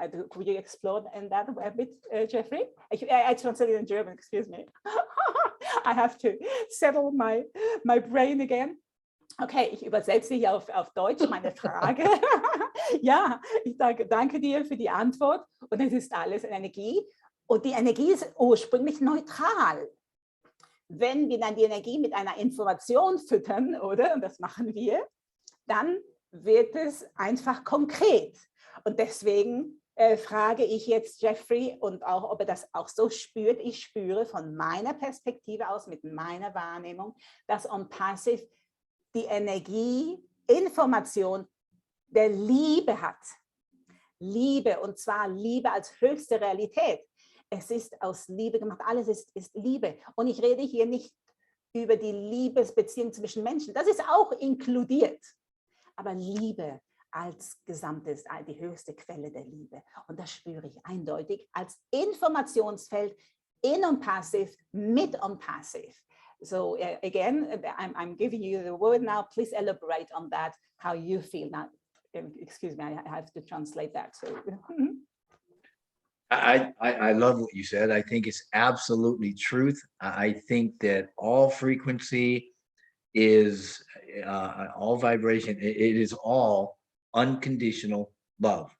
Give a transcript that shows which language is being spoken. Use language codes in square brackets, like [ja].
[en] Could you explore in that a bit, Jeffrey? I translated in German, excuse me. I have to settle my brain again. [de] Okay, ich übersetze hier auf Deutsch meine Frage. Ja, ich danke dir für die Antwort. Und es ist alles Energie. Und die Energie ist ursprünglich neutral. Wenn wir dann die Energie mit einer Information füttern, oder, und das machen wir, dann wird es einfach konkret. Und deswegen frage ich jetzt Jeffrey und auch, ob er das auch so spürt. Ich spüre von meiner Perspektive aus, mit meiner Wahrnehmung, dass ONPASSIVE die Energie, Information der Liebe hat. Liebe, und zwar Liebe als höchste Realität. Es ist aus Liebe gemacht, alles ist Liebe. Und ich rede hier nicht über die Liebesbeziehung zwischen Menschen, das ist auch inkludiert. Aber Liebe als Gesamtes, die höchste Quelle der Liebe. Und das spüre ich eindeutig als Informationsfeld in ONPASSIVE, mit ONPASSIVE. [en] So again, I'm giving you the word now. Please elaborate on that, how you feel now. Excuse me, I have to translate that. So. I love what you said. I think it's absolutely truth. I think that all frequency is all vibration. It is all unconditional love.